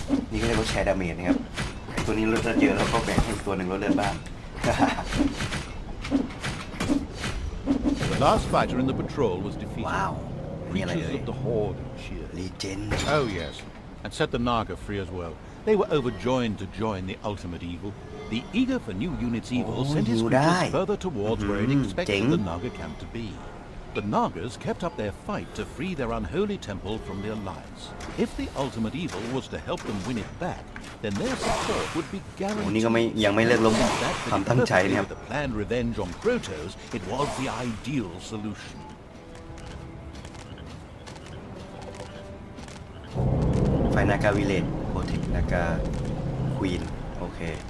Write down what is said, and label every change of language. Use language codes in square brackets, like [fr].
[en] This is what share damage [th] นะครับตัวนี้ลดเลือดเยอะแล้วก็แบ่งให้ตัวหนึ่งลดเลือดบ้าง [en] The last fighter in the patrol was defeated. Wow. Creatures of the horde cheered. Legend. Oh yes, and set the Naga free as well. They were overjoyed to join the ultimate evil. The eager for new units evil sent his creatures further towards where it expected the Naga camp to be. The Nagas kept up their fight to free their unholy temple from the alliance. If the ultimate evil was to help them win it back, then their support would be guaranteed. [th] นี่ก็ยังไม่เลิกล้มความตั้งใจนะครับ [en] The planned revenge on Krotos, it was the ideal solution. ไฟนากาวิเลจโปรเทคนากาควีนโอเค